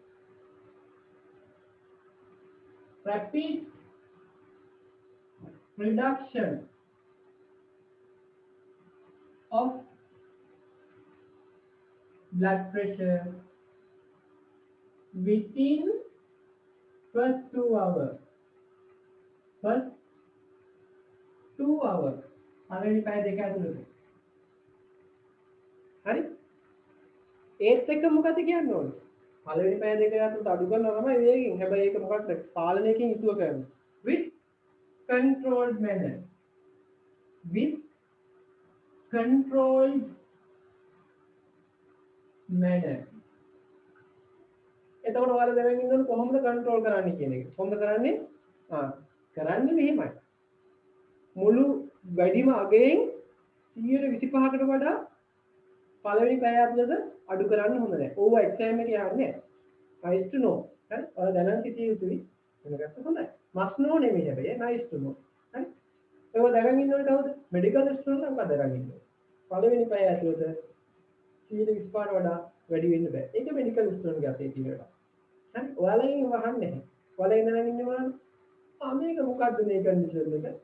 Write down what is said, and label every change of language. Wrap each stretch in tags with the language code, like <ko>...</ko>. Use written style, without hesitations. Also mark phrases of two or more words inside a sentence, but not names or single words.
<en>rapid reduction of blood pressure within first 2 hours.</en> <si>පළවෙනි පැය දෙක ඇතුළත. හරි? ඒත් එක්ක මොකද කියන්න ඕනේ? පළවෙනි පැය දෙක ඇතුළත අඩු කරනවා තමයි වේගෙන්. හැබැයි ඒක මොකක්ද? පාලනයකින් යුතුව කරනවා.</si> <en>with controlled manner.</en> <si>එතකොට ඔයාලා දැනගෙන ඉන්නවනේ කොහොමද කන්ට්‍රෝල් කරන්නේ කියන එක. කොහොමද කරන්නේ? කරන්නේ මෙහෙමයි. මුළු වැඩිම අගයෙන් 125කට වඩා පළවෙනි පැය ඇතුළත අඩු කරන්න හොඳ නැහැ. ඕවා එක්සෑම් එකේ යන්නේ නැහැ.</si> <en>nice to know.</en> <si>හරි? ඔයාලා දැනන් සිටිය යුතුයි. වෙනකට හොඳයි.</si> <en>must know</en> <si>නෙමෙයි හැබැයි</si> <en>nice to know.</en> <si>හරි? ඒක දැනගෙන ඉන්නවනේ කවුද?</si> <en>medical student</en> <si>නම් දැනගෙන ඉන්නවා. පළවෙනි පැය ඇතුළත 125කට වඩා වැඩි වෙන්න බෑ. ඒක</si> <en>medical student's</en> <si>අතේ තියෙන එක. හරි? ඔයාලගෙන් වහන්නේ නැහැ. ඔයාලා දැනගෙන ඉන්නවා මේක මොකද්ද මේ කන්ඩිෂන් එක?</si>